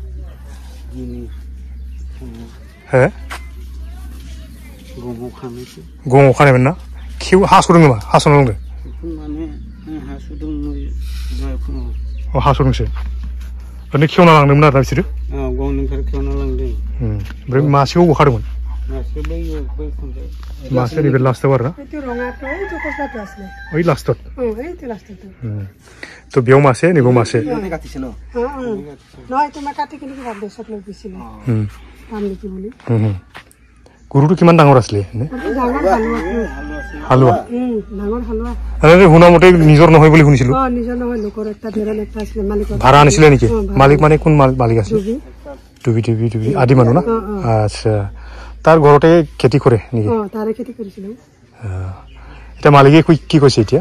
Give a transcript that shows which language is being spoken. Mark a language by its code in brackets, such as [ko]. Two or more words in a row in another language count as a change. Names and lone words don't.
[brx] हो गङाव खानायमोन ना हास'दों नामा हास'ना दंदों हास'दोंसो ओरैनो खेवना लांदोंमोन आरोना बिसोरो ओमफ्राय मासेखौ बखादोंमोन मासे नैबे लास्टआव आरोना ओइ लास्टआव थ' बेयाव मासे नैबाव मासे [as] গৰুটো কিমান ডাঙৰ আছিলে হালোৱা শুনা মতে নিজৰ নহয় বুলি শুনিছিলো ভাড়া আনিছিলে নেকি মালিক মানে কোন মালিক আছিল টুবি আদি মানুহ না আচ্ছা তাৰ ঘৰতে খেতি কৰে নেকি এতিয়া মালিকে কি কৈছে এতিয়া